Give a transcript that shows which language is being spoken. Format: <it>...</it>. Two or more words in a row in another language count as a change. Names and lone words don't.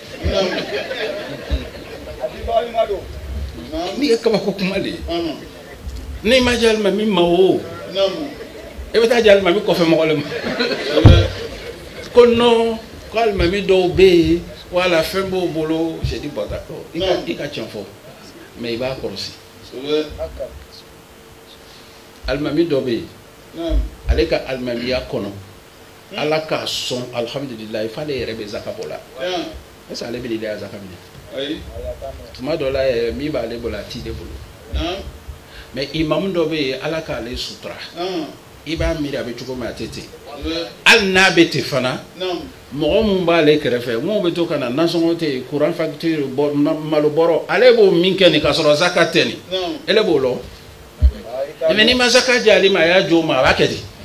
<bm>n'i ye kabako kuma de ye n'i ma di alimami ma o e bɛ taa di alimami kɔfɛ mɔgɔ le ma ko non ko alimami dɔw bɛ yen wala fɛn b'o bolo</bm> <fr>j'ai dit bon d'accord</fr> <bm>i ka tiɲɛ fɔ mais i b'a kɔlɔsi alimami dɔ bɛ yen ale ka alimamiya kɔnɔ ala k'a sɔn alhamdulilayi f'ale yɛrɛ bɛ zaka bɔ la</bm> <fr>est ce que</fr> <bm>ale bɛ de zaka minɛ tuma dɔ la yɛrɛ min b'ale bolo a t'i de bolo mais imamu dɔ bɛ yen ala k'ale sutura i b'a miiri a bɛ cogo min a tɛ ten hali n'a bɛ ten fana mɔgɔ mun b'ale kɛrɛfɛ mun bɛ to ka na nasɔngɔ tɛ yen</bm> <fr>courant facture</fr> <bm>malo bɔrɔ ale b'o min kɛ nin k'a sɔrɔ zaka tɛ nin ele b'o lɔ mais n'i ma zaka di ale ma a y'a jo ma a b'a kɛ di</bm>